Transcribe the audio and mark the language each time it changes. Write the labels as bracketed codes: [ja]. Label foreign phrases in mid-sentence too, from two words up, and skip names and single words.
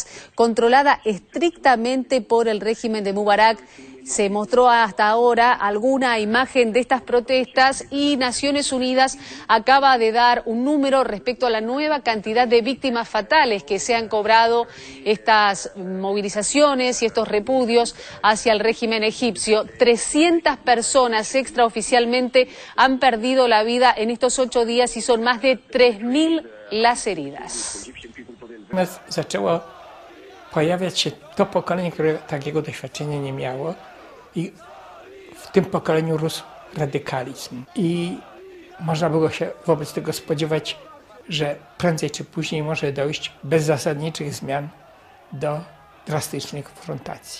[es] Controlada estrictamente por el régimen de Mubarak, se mostró hasta ahora alguna imagen de estas protestas y Naciones Unidas acaba de dar un número respecto a la nueva cantidad de víctimas fatales que se han cobrado estas movilizaciones y estos repudios hacia el régimen egipcio. 300 personas extraoficialmente han perdido la vida en estos 8 días y son más de 3.000 las heridas. [pl] Pojawiać się to pokolenie, które takiego doświadczenia nie miało i w tym pokoleniu rósł radykalizm. I można było się wobec tego spodziewać, że prędzej czy później może dojść bez zasadniczych zmian do drastycznej konfrontacji.